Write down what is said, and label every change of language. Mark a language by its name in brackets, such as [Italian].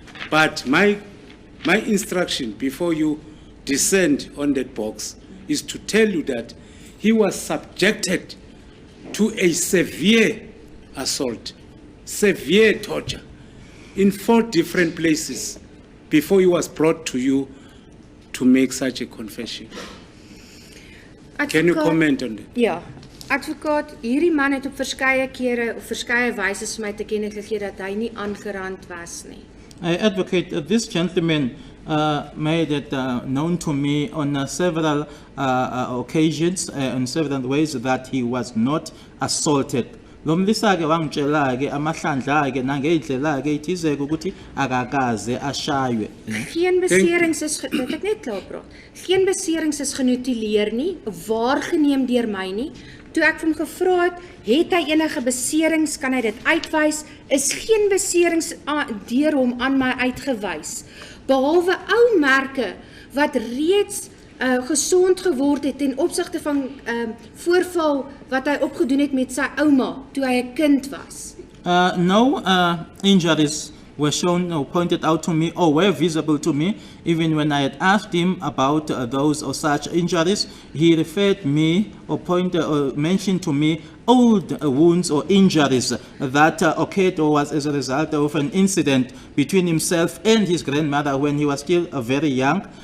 [English] But my instruction before you descend on that box is to tell you that he was subjected to a severe assault, severe torture in 4 different places before he was brought to you to make such a confession. Can you comment on that? Ja. [Afrikaans] Advokaat, hierdie man het op verskeie kere of verskeie wyse vir my te kenne gegee dat hy nie aangerand was nie. [English] I advocate this gentleman made it known to me on several occasions, in several ways, that he was not assaulted. [Zulu] Lo mlisa-ke wangitshela-ke amahlandla-ke nangey'ndlela-ke ithizeke ukuthi akakaze ashaywe. [Afrikaans] Geen beserings is, dat ek net klaar praat, geen beserings is genotuleer nie, waargeneem deur my nie. Toe ek vir hom gevra het hy enige beserings, kan hy dit uitwys, is geen beserings deur hom aan my uitgewys. Behalwe ou merke wat reeds gesond geword het ten opsigte van voorval wat hy opgedoen het met sy ouma toe hy 'n kind was. [English] No injuries were shown or pointed out to me or were visible to me. Even when I had asked him about those or such injuries, he referred me or pointed or mentioned to me old wounds or injuries that occurred or was as a result of an incident between himself and his grandmother when he was still very young.